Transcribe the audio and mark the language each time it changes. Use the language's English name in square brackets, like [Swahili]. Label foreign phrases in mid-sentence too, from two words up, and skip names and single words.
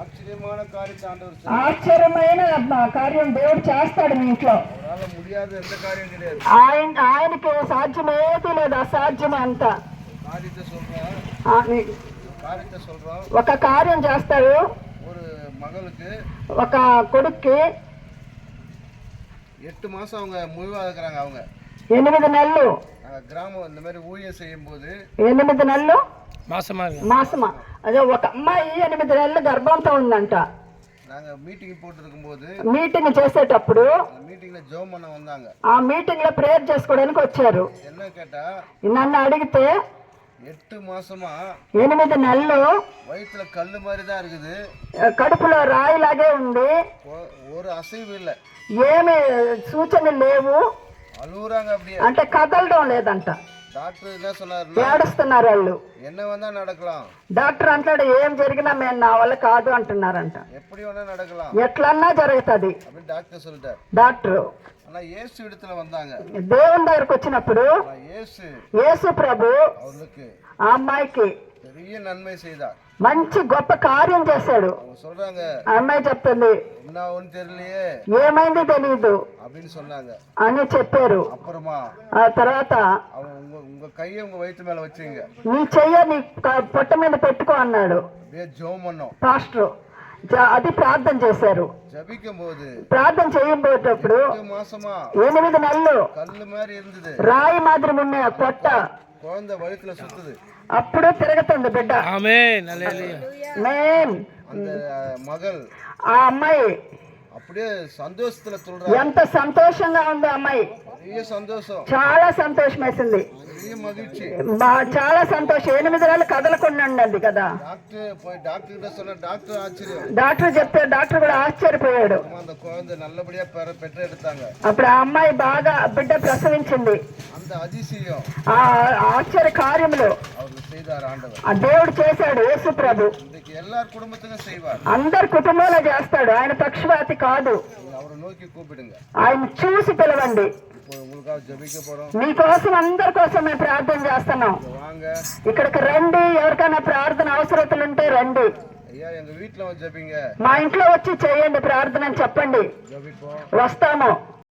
[Telugu] ఆశ్చర్యమైన కార్యం దేవుడు చేస్తాడు మీ ఇంట్లో. ఆయనకి సాధ్యమేది లేదు, అసాధ్యం అంత. ఒక కార్యం చేస్తాడు. ఒక కొడుక్కి [Tamil] 8 மாசம் அவங்க முடிவா இருக்கிறாங்க. அவங்க [Telugu] 8 నెలలు [Tamil] கிராமம் இந்த மாதிரி ஊழியம் செய்யும் போது [Telugu] 8 నెలలు మాసమా అదే ఒక అమ్మాయి 8 నెలలు గర్భంతో ఉందంట. [Tamil] நாங்க மீட்டிங் போட்டுருக்கும் போது [Telugu] మీటింగ్ చేసేటప్పుడు మీటింగ్ లో జోమ్ అన్న வந்தாங்க. ఆ మీటింగ్ లో ప్రేయర్ చేసుకోవడానికి వచ్చారు. [Tamil] என்ன கேட்டா [Telugu] నన్ను అడిగితే [Tamil] 8 மாசமா [Telugu] 8 నెలలు [Tamil] வயசுல கல்லு மாதிரி தான் இருக்குது, [Telugu] కడుపులో రాయిలాగే ఉంది, [Tamil] ஒரு அசைவு இல்ல, [Telugu] ఏమి సూచనలు లేవు, [Tamil] అలుగురాంగ அப்படியே [Telugu] అంటే కదలడం లేదంట. [Tamil] డాక్టర్ என்ன சொன்னாரு, [Telugu] ఏడుస్తున్నారు వాళ్ళు. [Tamil] என்ன வந்தா நடக்கலாம், [Telugu] డాక్టర్ అంటాడు ఏం జరిగినా మేము నా వల్ల కాదు అంటున్నారంట. [Tamil] எப்படி வேணா நடக்கலாம், [Telugu] ఎట్లన్నా జరుగుతుంది [Tamil] அப்படி డాక్టర్ சொல்லிட்டார். [Telugu] డాక్టర్ [Tamil] ஆனா இயேசு இடத்துல வந்தாங்க. [Telugu] దేవుని దగ్గరకు వచ్చినప్పుడు యేసు ప్రభు [Tamil] அவருக்கு [Telugu] ఆ అమ్మాయికి [Tamil] பெரிய நன்மை செய்தார், [Telugu] మంచి గొప్ప కార్యం చేశాడు. [Tamil] சொல்றாங்க, [Telugu] ఆ అమ్మాయి చెప్తుంది [Tamil] என்ன ஒன்னு தெரியலையே, [Telugu] ఏమైంది తెలియదు [Tamil] அப்படின்னு சொன்னாங்க [Telugu] అని చెప్పారు. [Tamil] அப்புறமா [Telugu] ఆ తర్వాత [Tamil] உங்க கையை உங்க வயிற்று மேல வச்சுங்க, [Telugu] నీ చెయ్య నీ పొట్ట మీద పెట్టుకో అన్నాడు. [Tamil] ஜெபம் பண்ணோம் [Telugu] పాస్టర్. అది ప్రార్థన చేశారు. ప్రార్థన చేయబోయేటప్పుడు 8 నెలలు [Tamil] కళ్ళు மாதிரி இருந்தது, [Telugu] రాయి మాదిరి ఉన్న పొట్ట [Tamil] குழந்தை வயித்துல சுத்துது, [Telugu] అప్పుడు తిరుగుతుంది బిడ్డ. ఆమేన్ హల్లెలూయా. [Tamil] அந்த மகள் [Telugu] ఆ అమ్మాయి [Tamil] அப்படியே సంతోషத்துல சொல்றா, [Telugu] ఎంత సంతోషంగా ఉంది అమ్మాయి. [Tamil] பெரிய సంతోషం, [Telugu] చాలా సంతోషం వేసింది, [Tamil] பெரிய மகிழ்ச்சி, [Telugu] చాలా సంతోషం. 8 నెలలు కదలకుండా ఉన్నది కదా. [Tamil] డాక్టర్ கிட்ட சொன்ன డాక్టర్ ఆశ్చర్యం, [Telugu] డాక్టర్ చెప్తే డాక్టర్ కూడా ఆశ్చర్యపోయాడు. [Tamil] அந்த குழந்தை நல்லபடியா பெற்றெடுத்தாங்க. [Telugu] అప్పుడు ఆ అమ్మాయి బాగా బిడ్డ ప్రసవించింది. [Tamil] அந்த அதிசயம், [Telugu] ఆ ఆశ్చర్య కార్యములు ఆ దేవుడు చేశాడు. యేసు ప్రభు [Tamil] எல்லார் குடும்பத்துக்கும் செய்வார், [Telugu] అందరి కుటుంబంలో చేస్తాడు. ఆయన పక్షపాతి కాదు. [Tamil] அவரை நோக்கி கூப்பிடுங்க, [Telugu] ఆయన చూసి పిలవండి. మీకోసం అందరి కోసం మేము ప్రార్థన చేస్తున్నాం. ఇక్కడికి రండి, ఎవరికైనా ప్రార్థన అవసరతలు ఉంటే రండి. మా ఇంట్లో వచ్చి చేయండి ప్రార్థన అని చెప్పండి, వస్తాము.